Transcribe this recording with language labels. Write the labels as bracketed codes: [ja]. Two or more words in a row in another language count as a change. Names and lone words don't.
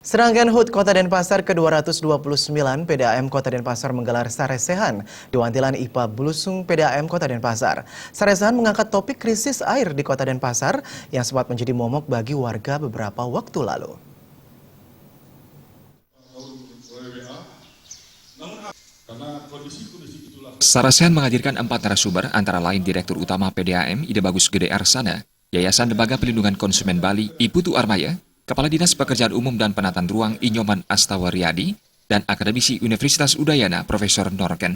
[id] Serangkaian HUT Kota Denpasar ke-229 PDAM Kota Denpasar menggelar saresehan di Wantilan IPA Blusung PDAM Kota Denpasar. Saresehan mengangkat topik krisis air di Kota Denpasar yang sempat menjadi momok bagi warga beberapa waktu lalu. Saresehan menghadirkan 4 narasumber antara lain Direktur Utama PDAM Ide Bagus Gede Arsana, Yayasan Lembaga Pelindungan Konsumen Bali Iputu Armaya, Kepala Dinas Pekerjaan Umum dan Penataan Ruang Inyoman Astawaryadi, dan akademisi Universitas Udayana Profesor Norken.